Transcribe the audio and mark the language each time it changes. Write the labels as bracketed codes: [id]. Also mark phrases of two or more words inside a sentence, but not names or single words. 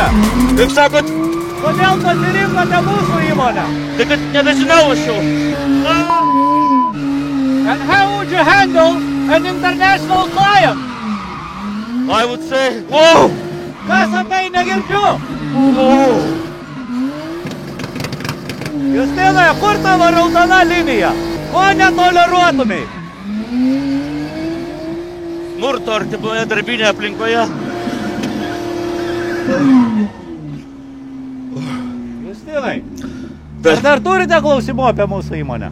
[lt] Kaip sakot? Kodėl pasirinkote mūsų įmonę? Tai kad nebežinau aš jau. [en] And how would you handle an international client? I would say, wow! [lt] Ką sakai, negirdžiu? Justinai, kur tavo raudona linija? Ko netoleruotumai? Smurto artimoje darbinėje aplinkoje. Justinai, ar dar turite klausimų apie mūsų įmonę?